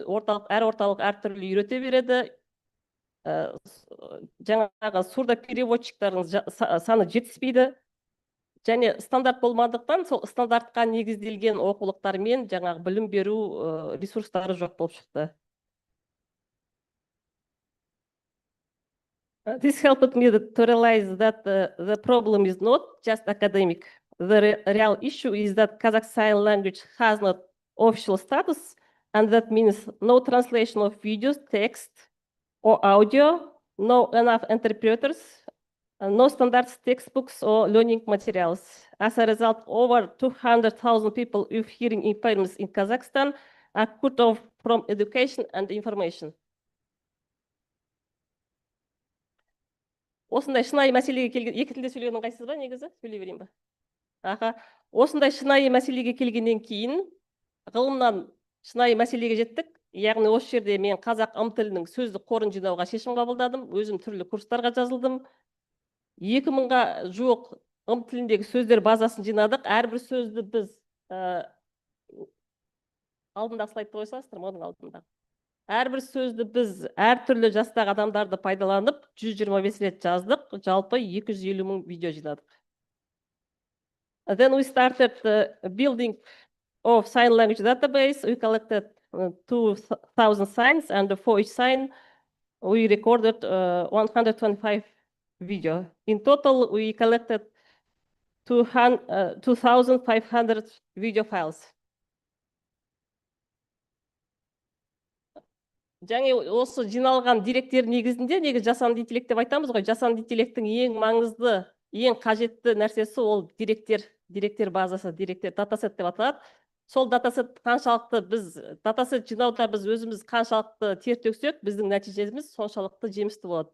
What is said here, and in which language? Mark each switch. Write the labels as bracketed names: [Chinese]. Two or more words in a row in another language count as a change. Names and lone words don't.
[Kazakh] Әр орталық әртүрлі үйрете береді. Жаңағы сурдопереводчиктардың саны жетіспейді. Және стандарт болмағандықтан сол стандартқа негізделген оқулықтар мен жаңағы білім беру ресурстары жоқ болып шықты. [English] This helped me to realize that the problem is not just academic. The real issue is that Kazakh Sign Language has not official status, and that means no translation of videos, text, or audio, no enough interpreters, no standard textbooks or learning materials. As a result, over 200,000 people with hearing impairments in Kazakhstan are cut off from education and information. [Kazakh] Осындай шынайы мәселеге келген, екі тілде сөйлегеннің қайсысы ба, негізі? Сөйлей берейін ба? Осындай шынайы мәселеге келгеннен кейін, ғылымнан шынайы мәселеге жеттік. Яғни осы жерде мен қазақ тілінің сөздік қорын жинауға шешім қабылдадым. Өзім түрлі курстарға жазылдым. 2000-ға жуық тіліндегі сөздер базасын жинадық. Әрбір сөзді біз алдындағы слайдты қойсаңыздар, оның алдында. Әрбір сөзді біз әртүрлі жастағы адамдарды пайдаланып 125 рет жаздық, жалпы 250 мың видео жинадық. [English] Then we started building of sign language database. We collected 2,000 signs, and for each sign we recorded 125 video. In total, we collected 2,500 video files. [Kazakh] Және осы жиналған деректер негізінде, неге жасанды интеллект деп айтамыз ғой, жасанды интеллекттің ең маңызды, ең қажетті нәрсесі ол деректер базасы, деректер датасет деп аталады. Сол датасет қаншалықты датасет жинауда біз өзіміз қаншалықты тер төксек, біздің нәтижеміз соншалықты жемісті болады.